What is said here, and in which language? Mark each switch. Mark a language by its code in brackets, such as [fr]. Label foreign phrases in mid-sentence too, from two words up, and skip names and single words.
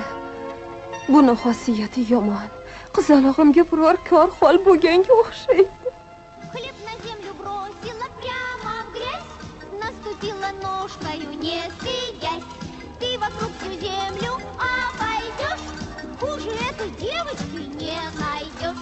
[uz] Buni xosiyati yomon. Qizalog'imga biror kor hol bo'lganga o'xshaydi. [ru] Хлеб на землю бросила прямо в грязь, наступила ножкою, не стыдясь. Ты вокруг всю землю обойдешь, хуже этой девочки не найдешь.